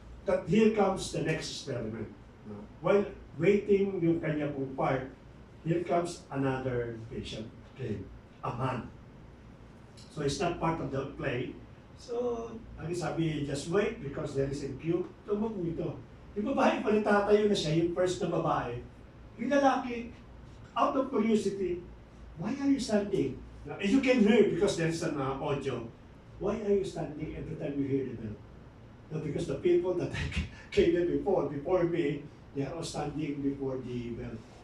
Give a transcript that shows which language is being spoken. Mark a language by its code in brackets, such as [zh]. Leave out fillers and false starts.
[en] That here comes the next experiment. No? While waiting [tl] yung kanya pong [en] part, here comes another patient, okay, a man. So it's not part of the play. So, [tl] ang sabi, [en] just wait because there is a queue. [tl] Tumog ito. Yung babae pala tatayo na siya, yung first na babae. Yung lalaki, [en] out of curiosity, why are you standing? Now, you can hear because there is an audio. Why are you standing every time you hear the bell? No, because the people that came there before me, they are all standing before the bell.